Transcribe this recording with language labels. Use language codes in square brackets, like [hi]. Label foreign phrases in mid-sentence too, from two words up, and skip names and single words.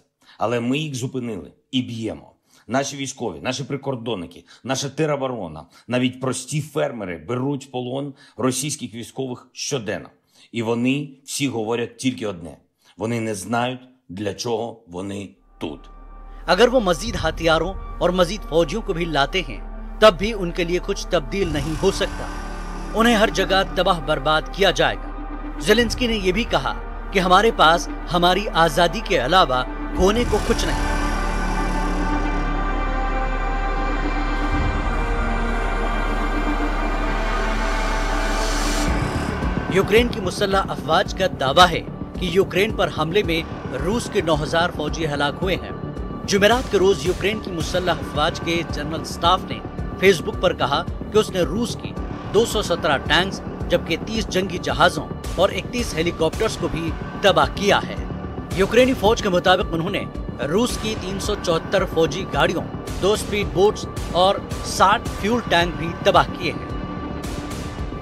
[uk] Але ми їх зупинили і б'ємо. Наші військові, наші прикордонники, наша тероборона, навіть прості фермери беруть в полон російських військових щоденно. І вони всі говорять тільки одне. Вони не знають, для чого вони тут. [ur] اگر وہ مزید ہتھیاروں اور مزید فوجیوں کو بھی لاتے ہیں، تب بھی ان کے لیے کچھ تبدیل نہیں ہو سکتا. انہیں ہر جگہ تباہ برباد کیا جائے گا۔ زیلینسکی نے یہ بھی کہا کہ ہمارے پاس ہماری آزادی کے علاوہ کھونے کو کچھ نہیں. یوکرین کی مسلح افواج کا دعویٰ ہے کہ یوکرین پر حملے میں روس کے 9,000 فوجی ہلاک ہوئے ہیں. جمعرات کے روز یوکرین کی مسلح افواج کے جنرل سٹاف نے فیس بک پر کہا کہ اس نے روس کی 217 ٹینکس جبکہ 30 جنگی جہازوں اور 31 ہیلی کاپٹرز کو بھی تباہ کیا ہے۔ یوکرینی فوج کے مطابق انہوں نے روس کی 374 فوجی گاڑیوں، 2 اسپیڈ بوٹس اور 60 فیول ٹینک بھی تباہ کیے ہیں۔